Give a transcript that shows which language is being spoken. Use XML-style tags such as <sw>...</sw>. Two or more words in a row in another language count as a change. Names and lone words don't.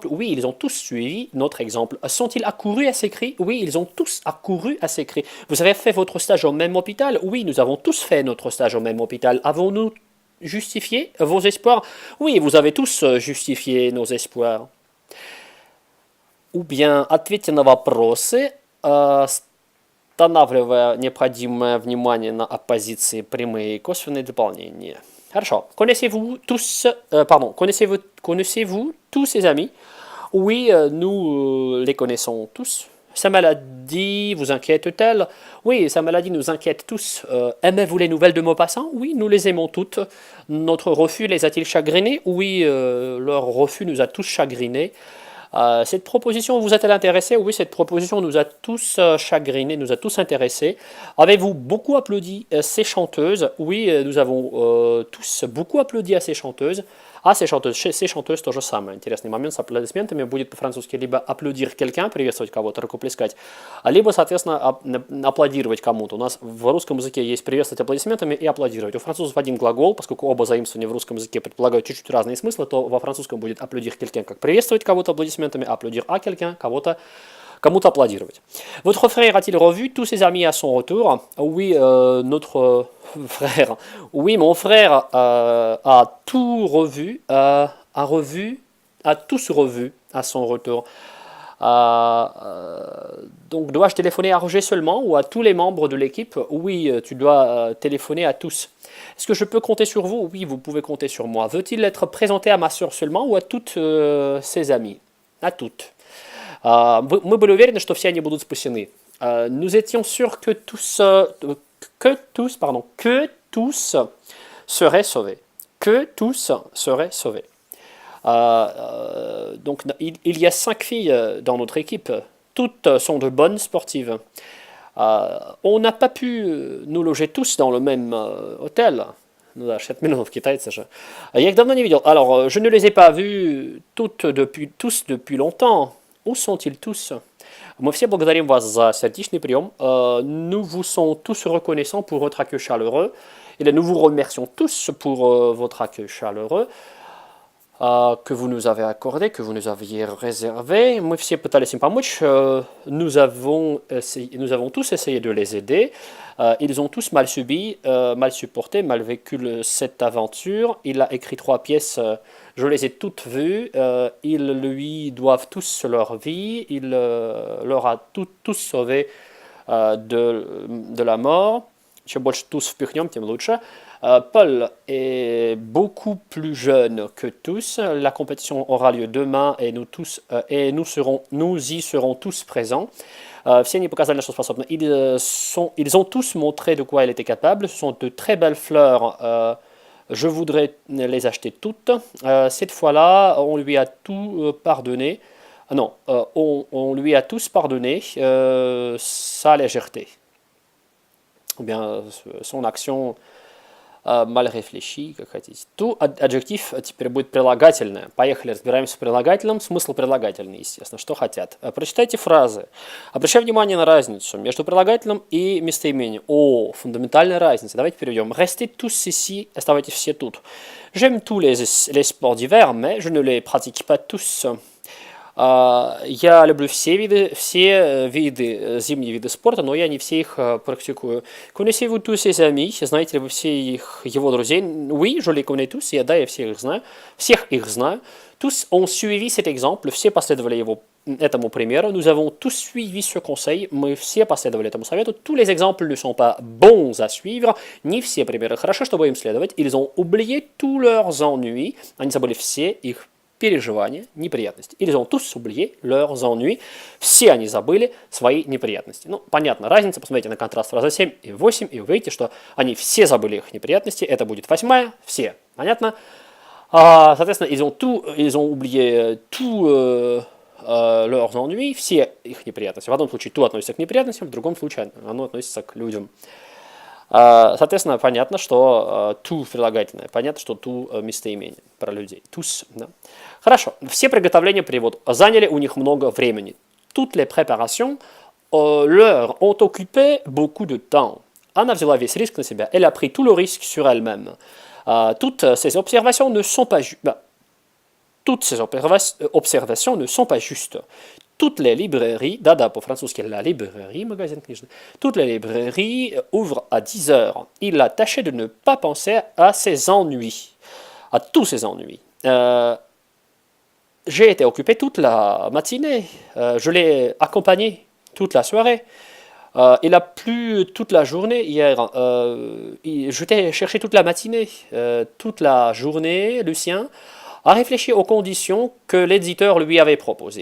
<fr>Oui, ils ont tous suivi notre exemple. Sont-ils accourus à ces cris? Oui, ils ont tous accouru à ces cris. Vous avez fait votre stage au même hôpital? Oui, nous avons tous fait notre stage au même hôpital. Avons-nous justifié vos espoirs? Oui, vous avez tous justifié nos espoirs. Ou bien</fr> <ru>ответьте на вопросы, останавливая необходимое внимание на оппозиции прямые и косвенные дополнения. Хорошо.</ru> <fr>Connaissez-vous tous ces amis? Oui, nous les connaissons tous. Sa maladie vous inquiète-t-elle? Oui, sa maladie nous inquiète tous. Aimez-vous les nouvelles de Maupassant? Oui, nous les aimons toutes. Notre refus les a-t-il chagrinés? Oui, leur refus nous a tous chagrinés. Cette proposition vous a-t-elle intéressé? Oui, cette proposition nous a tous chagrinés, nous a tous intéressés. Avez-vous beaucoup applaudi ces chanteuses? Oui, nous avons tous beaucoup applaudi à ces chanteuses. Ces chanteuses</fr> <ru>тоже самое. Интересный момент с аплодисментами будет по-французски либо аплодировать quelqu'un, приветствовать кого-то, рукоплескать, либо, соответственно, аплодировать кому-то. У нас в русском языке есть приветствовать аплодисментами и аплодировать. У французов один глагол, поскольку оба заимствования в русском языке предполагают чуть-чуть разные смыслы, то во французском будет аплодировать quelqu'un, как приветствовать кого-то аплодисментами, аплодир</ru> <fr>à quelqu'un,</fr> <ru>кому-то аплодировать.</ru> <fr>Votre frère a-t-il revu tous ses amis à son retour? Oui, notre frère. Oui, mon frère a tout revu, a tous revu à son retour. Donc, dois-je téléphoner à Roger seulement ou à tous les membres de l'équipe? Oui, tu dois téléphoner à tous. Est-ce que je peux compter sur vous? Oui, vous pouvez compter sur moi. Veut-il être présenté à ma soeur seulement ou à toutes ses amies? À toutes.</fr> <ru>Мы были уверены, что все они будут спасены.</ru> <fr>Nous étions sûrs que tous seraient sauvés. Que tous seraient sauvés. Donc, il y a 5 filles dans notre équipe. Toutes sont de bonnes sportives. On n'a pas pu nous loger tous dans le même hôtel.</fr> <ru>Ну да, 60 миллионов китайцев же. Я их давно не видел.</ru> <fr>Alors, je ne les ai pas vus tous depuis longtemps. Où sont-ils tous?</fr> <ru>Мы все благодарим вас за сердечный прием.</ru> <fr>Nous vous sommes tous reconnaissants pour votre accueil chaleureux. Et nous vous remercions tous pour votre accueil chaleureux que vous nous avez accordé, que vous nous aviez réservé.</fr> <ru>Мы все пытались им помочь.</ru> <fr>Nous avons tous essayé de les aider. Ils ont tous mal subi, mal supporté, mal vécu cette aventure. Il a écrit 3 pièces. Je les ai toutes vues. Ils lui doivent tous leur vie. Il leur a tous sauvés de la mort.</fr> <ru>Чем больше tous впихнем, тем лучше.</ru> <fr>Paul est beaucoup plus jeune que tous. La compétition aura lieu demain et nous y serons tous présents.</fr> <ru>Все они показали, на что способны.</ru> <fr>Ils ont tous montré de quoi ils étaient capables. Ce sont de très belles fleurs. Je voudrais les acheter toutes. Cette fois-là, on lui a tout pardonné. Non, on lui a tous pardonné sa légèreté. Ou bien son action mal réfléchie,</fr> <ru>как хотите.</ru> <fr>tout adjectif</fr> <ru>теперь будет прилагательное. Поехали, разбираемся с прилагательным. Смысл прилагательный, естественно. Что хотят? Прочитайте фразы. Обращаю внимание на разницу между прилагательным и местоимением. О, фундаментальная разница. Давайте переведем.</ru> <fr>Restez tous ici.</fr> <ru>Оставайтесь все тут.</ru> <fr>J'aime tous les sports d'hiver, mais je ne les pratique pas tous.</fr> <ru>Я люблю все виды зимние виды спорта, но я не все их практикую.</ru> <fr>Connaissez-vous tous ses amis?</fr> <ru>Знаете ли вы все его друзей?</ru> <fr>Oui, je les connais tous.</fr> <ru>Да, я всех их знаю.</ru> <fr>Tous ont suivi cet exemple.</fr> <ru>Все последовали этому примеру.</ru> <fr>Nous avons tous suivi ce conseil.</fr> <ru>Мы все последовали этому совету.</ru> <fr>Tous les exemples ne sont pas bons à suivre.</fr> <ru>Не все примеры хорошо, чтобы им следовать.</ru> <fr>Ils ont oublié tous leurs ennuis.</fr> <ru>Они забыли все их переживания, неприятности.</ru> <fr>Ils ont tous oublié leurs ennuis.</fr> <ru>Все они забыли свои неприятности. Ну, понятно, разница. Посмотрите на контраст фразы 7 и 8, и вы видите, что они все забыли их неприятности. Это будет 8-я, все. Понятно? Соответственно,</ru> <fr>ils ont oublié tous leurs ennuis,</fr> <ru>все их неприятности. В одном случае tout относится к неприятностям, в другом случае оно относится к людям. Соответственно, понятно, что tout прилагательное, понятно, что tout местоимение про людей. Tous, да. Хорошо, все приготовления перевод заняли у них много времени.</ru> <fr>Toutes les préparations leur ont occupé beaucoup de temps.</fr> <ru>Она взяла весь риск на себя.</ru> <fr>Elle a pris tout le risque sur elle-même. Toutes ces observations ne sont pas justes. Toutes les librairies,</fr> <ru>да, по-французски</ru> <fr>la librairie,</fr> <ru>магазин книжный,</ru> <fr>toutes les librairies ouvrent à 10 heures. Il a tâché de ne pas penser à ses ennuis, à tous ses ennuis. J'ai été occupé toute la matinée, je l'ai accompagné toute la soirée. Il a plu toute la journée hier. Je t'ai cherché toute la matinée, toute la journée, Lucien a réfléchi aux conditions que l'éditeur lui avait proposées.</fr>